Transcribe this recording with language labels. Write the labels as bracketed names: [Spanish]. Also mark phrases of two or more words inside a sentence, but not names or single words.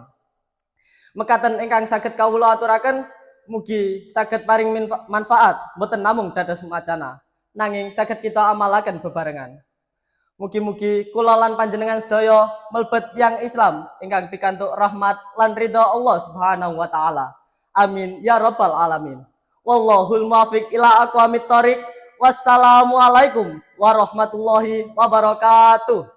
[Javanese] Mekaten ingkang saged kawula aturaken, mugi saged paring manfaat boten namung dados wacana, nanging saged kita amalaken bebarengan. Mugi-mugi kula lan panjenengan sedaya mlebet yang Islam ingkang pikantuk rahmat lan ridha Allah [Arabic] سبحانه وتعالى. آمين يا رب العالمين. والله الموفق إلى أقوم الطريق. والسلام عليكم ورحمة الله وبركاته.